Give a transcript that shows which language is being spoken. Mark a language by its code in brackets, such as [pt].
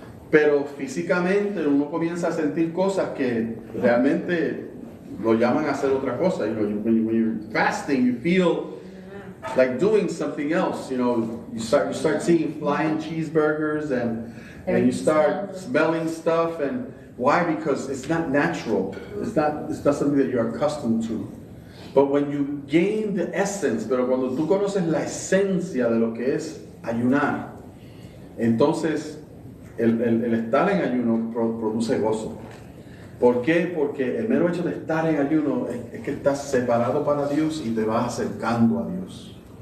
[es] Pero físicamente uno comienza a sentir cosas que realmente lo llaman a hacer otra cosa. [en] When you're fasting, you feel like doing something else. You start seeing flying cheeseburgers and you start smelling stuff. And why? Because it's not natural. It's not something that you're accustomed to. But when you gain the essence, [es] pero cuando tú conoces la esencia de lo que es ayunar, entonces el estar en ayuno produce gozo. ¿Por qué? Porque el mero hecho de estar en ayuno es que estás separado para Dios y te vas acercando a Dios.